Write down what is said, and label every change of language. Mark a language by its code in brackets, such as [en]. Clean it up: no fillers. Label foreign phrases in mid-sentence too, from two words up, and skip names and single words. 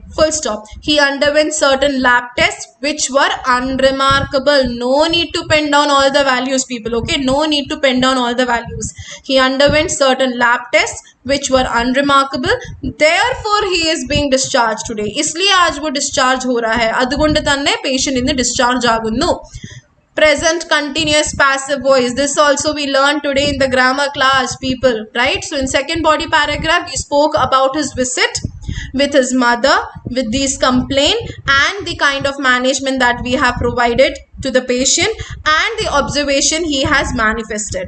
[en] Full stop. He underwent certain lab tests which were unremarkable. No need to pen down all the values, people. Okay, no need to pen down all the values. He underwent certain lab tests which were unremarkable. Therefore, he is being discharged today. [hi] इसलिए आज वो discharge हो रहा है. [ml] അതുകൊണ്ട് തന്നെ patient ഇന്ന് discharge ആകുന്നു. [en] Present continuous passive voice. This also we learned today in the grammar class, people, right? So in second body paragraph, we spoke about his visit with his mother, with these complaint and the kind of management that we have provided to the patient and the observation he has manifested.